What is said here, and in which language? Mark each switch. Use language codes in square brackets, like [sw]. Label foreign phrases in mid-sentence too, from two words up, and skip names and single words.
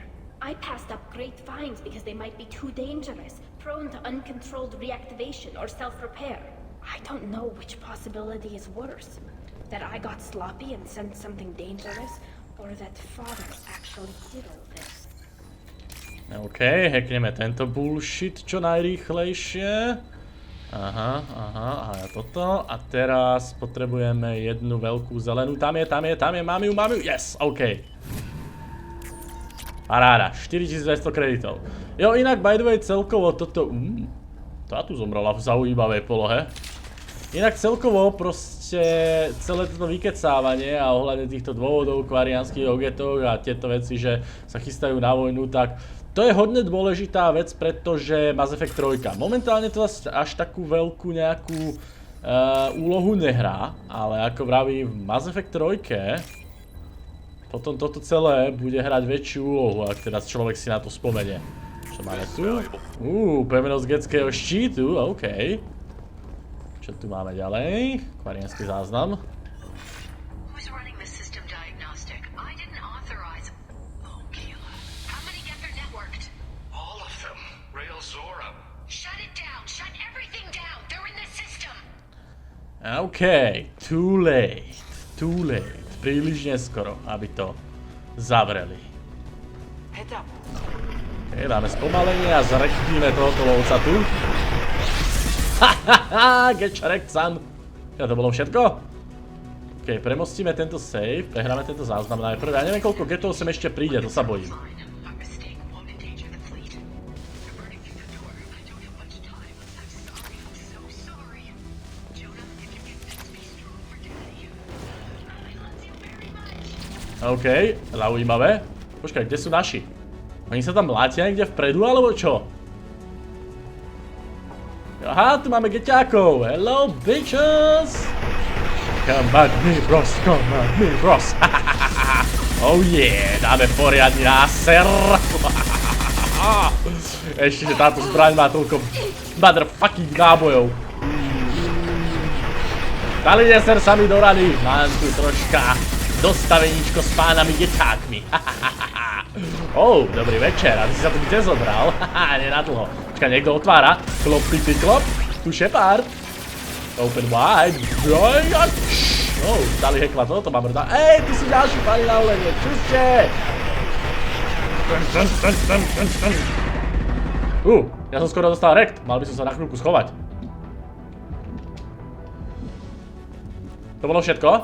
[en] I passed up great finds because they might be too dangerous, prone to uncontrolled reactivation or self-repair. I don't know which possibility is worse. That I got sloppy and sent something dangerous, or that Father actually did all this. [sk] OK, hackneme tento bullshit čo najrýchlejšie. Aha, a toto. A teraz potrebujeme jednu veľkú zelenú. Tam je, mám ju, yes, OK. Paráda, 4200 kreditov. Jo, inak [en] by the way [sk] celkovo toto... tá tu zomrela v zaujímavej polohe. Inak celkovo proste celé toto vykecávanie a ohľadne týchto dôvodov kvariánskych ogetoch a tieto veci, že sa chystajú na vojnu, tak to je hodne dôležitá vec, pretože Mass Effect 3 momentálne to až takú veľkú nejakú úlohu nehrá, ale ako vraví v Mass Effect 3 potom toto celé bude hrať väčšiu úlohu, ak teraz človek si na to spomenie. Čo máme tu? Pevnosť getského štítu, OK. Čo tu máme ďalej? Kvariánsky záznam. [en] OK, too late. [sk] Príliš neskoro, aby to zavreli. OK, dáme spomalenie a zrechtíme tohoto lovca tu. [en] Hahaha, get wrecked, son. [sk] Ja, to bolo všetko? OK, premostíme tento save, prehráme tento záznam najprv. Ja neviem, koľko getov sem ešte príde, to sa bojím. OK, zaujímavé. Počkaj, kde sú naši? Oni sa tam mlátia niekde vpredu, alebo čo? Aha, tu máme geťákov. [en] Hello, bitches! Come at me, bros. Oh yeah, [sk] dáme poriadny náser. Ešte, že táto zbraň má toľko motherfucking nábojov. Dali neser sami do rady. Mám tu troška dostaveníčko s pánami geťákmi. Dobrý večer, a ty si sa tu kde zobral? Nenadlho. Počkaj, niekto otvára. Klop, pity, klop. Tu Shepard. [en] Open wide. [sk] Dali hekla toto, mám rada. Tu sú ďalší páni na ulenie. Čuste! Ja som skoro dostal rekt. Mal by som sa na chvíľku schovať. To bolo všetko?